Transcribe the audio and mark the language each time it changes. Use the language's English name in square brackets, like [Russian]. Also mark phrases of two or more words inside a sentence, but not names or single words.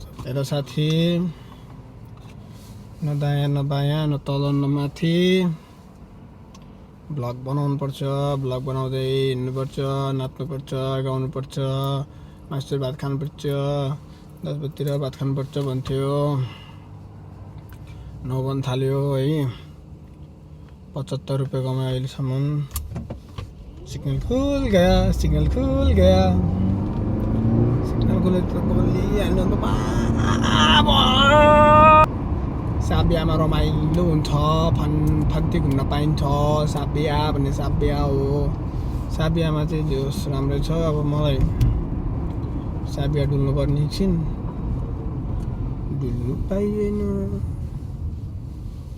[Nepali] हेर साथी न दायाँ न बायाँ न तल न माथि ब्लग बनाउनुपर्छ। ब्लग बनाउँदै हिँड्नुपर्छ नाच्नुपर्छ गाउनुपर्छ मासु भात खानुपर्छ 10 बजीतिर भात खानुपर्छ भन्थ्यो। 9 बज्न थाल्यो है। 75 रुपियाँ कमायो अहिलेसम्म। [Hindi] सिग्नल खुल गया सिग्नल खुल गया [Nepali] सिग्नल खुले त बोलिहाल्नु त साबियामा रमाइलो हुन्छ। फन्ती घुम्न पाइन्छ। साबिया भन्ने साबिया हो। साबियामा चाहिँ जोस राम्रै छ। अब मलाई साबिया डुल्नु पर्ने एकछिन डुल्नु पाइएन।